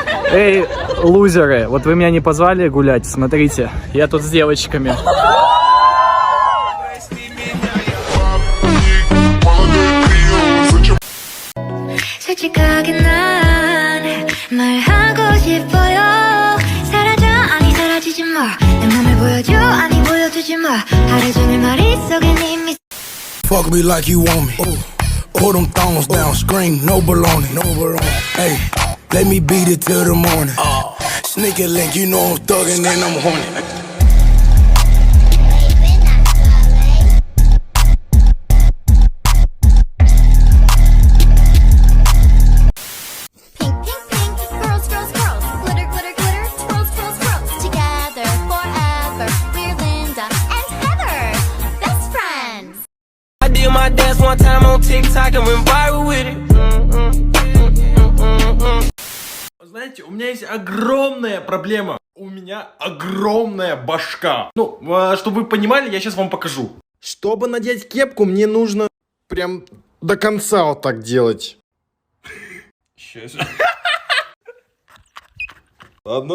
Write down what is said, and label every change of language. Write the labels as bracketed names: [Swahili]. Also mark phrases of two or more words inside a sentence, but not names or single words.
[Russian] Эй, лузеры, вот вы меня не позвали гулять, смотрите, я тут с девочками. [Korean] 솔직하게 난 말하고 싶어요. 사라져 아니 사라지지 마. 내 맘을 보여줘 아니 보여주지 마. 하루 종일 머릿속에 이미 [English] Fuck me like you want me. Pull them thongs down, scream, no baloney. Hey, let me beat it till the morning. Sneak a link, you know I'm thuggin' and I'm horny. pink pink pink. Girls girls girls. Glitter glitter glitter. Twirls twirls twirls. Together forever. We're Linda and Heather. Best friends. I did my dance one time on TikTok and went viral with it. [Russian] Знаете, у меня есть огромная проблема. У меня огромная башка. Ну, чтобы вы понимали, я сейчас вам покажу. Чтобы надеть кепку, мне нужно прям до конца вот так делать. Сейчас. Ладно.